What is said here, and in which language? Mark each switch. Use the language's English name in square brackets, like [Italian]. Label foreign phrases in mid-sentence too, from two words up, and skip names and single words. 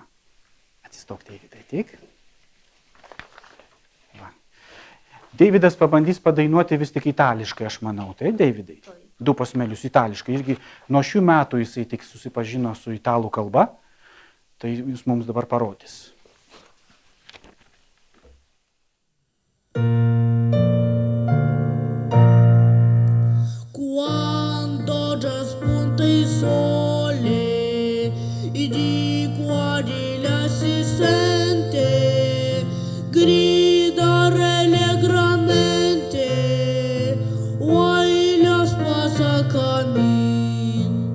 [Lithuanian] Atsistok, Deividai, tik. Va. Deividas pabandys padainuoti vis tik itališkai, aš manau. Tai Deividai, 2 posmelius itališkai. Irgi nuo šių metų jisai tik susipažino su italų kalba. Tai jūs mums dabar parodys. [Italian] Quando già spunta il sole, di qua di là si sente gridare allegramente, uai la spasa cammin.